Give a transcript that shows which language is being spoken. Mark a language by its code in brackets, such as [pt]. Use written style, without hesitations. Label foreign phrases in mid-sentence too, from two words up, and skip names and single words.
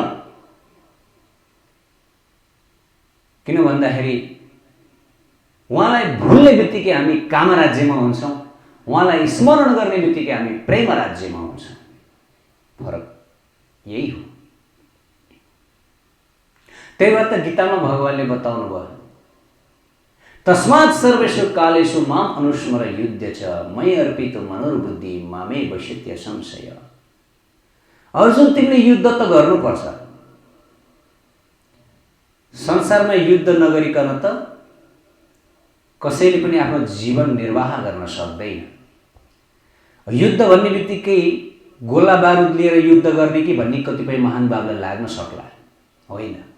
[ne] किन भन्दाखेरि उहाँलाई भुल्ने बित्तिकै हामी काम राज्यमा हुन्छौँ, उहाँलाई स्मरण गर्ने बित्तिकै हामी प्रेम राज्यमा हुन्छौँ। फरक यही हो। त्यही भएर त गीतामा भगवानले बताउनु भयो, [sa] तस्मात् सर्वेषु कालेषु माम अनुस्मर युद्ध च मयि अर्पितो मनोर्बुद्धि मामे वशित्य संशय। [ne] अर्जुन, तिमीले युद्ध त गर्नुपर्छ। संसारमा युद्ध नगरिकन त कसैले पनि आफ्नो जीवन निर्वाह गर्न सक्दैन। युद्ध भन्ने बित्तिकै गोला बारुद लिएर युद्ध गर्ने कि भन्ने कतिपय महान बाबुलाई लाग्न सक्ला, होइन।